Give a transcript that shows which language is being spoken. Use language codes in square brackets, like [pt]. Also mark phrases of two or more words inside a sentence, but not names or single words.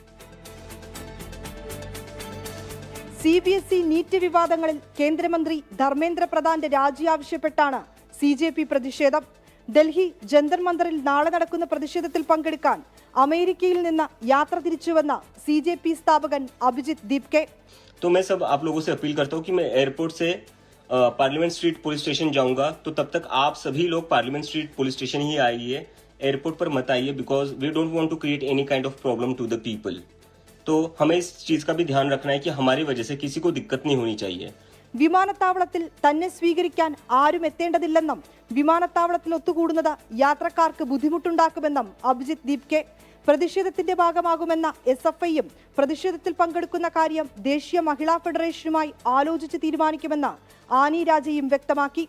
[ml] CBSE നീറ്റ് വിവാദങ്ങളിൽ കേന്ദ്രമന്ത്രി ധർമ്മേന്ദ്ര പ്രധാന്റെ രാജി ആവശ്യപ്പെട്ടാണ് CJP പ്രതിഷേധം. ഡൽഹി ജന്തർ മന്ദറിൽ നാളെ നടക്കുന്ന പ്രതിഷേധത്തിൽ പങ്കെടുക്കാൻ അമേരിക്കയിൽ നിന്ന് യാത്ര തിരിച്ചുവന്ന CJP സ്ഥാപകൻ അഭിജിത്ത് ദീപ്കെ. [hi] तो मैं सब आप लोगों से अपील करता हूँ कि मैं एयरपोर्ट से पार्लियामेंट स्ट्रीट पुलिस स्टेशन जाऊंगा, तो तब तक आप सभी लोग पार्लियामेंट स्ट्रीट पुलिस स्टेशन ही आइए, एयरपोर्ट पर मत आइए, [en] because we don't want to create any kind of problem to the people. [hi] तो हमें इस चीज का भी ध्यान रखना है कि हमारी वजह से किसी को दिक्कत नहीं होनी चाहिए. [ml] വിമാനത്താവളത്തിൽ തന്നെ സ്വീകരിക്കാൻ ആരും എത്തേണ്ടതില്ലെന്നും വിമാനത്താവളത്തിൽ ഒത്തുകൂടുന്നത് യാത്രക്കാർക്ക് ബുദ്ധിമുട്ടുണ്ടാക്കുമെന്നും അഭിജിത്ത് ദീപ്കെ. പ്രതിഷേധത്തിന്റെ ഭാഗമാകുമെന്ന SFIയും പ്രതിഷേധത്തിൽ പങ്കെടുക്കുന്ന കാര്യം ദേശീയ മഹിളാ ഫെഡറേഷനുമായി ആലോചിച്ച് തീരുമാനിക്കുമെന്ന് ആനി രാജയും വ്യക്തമാക്കി.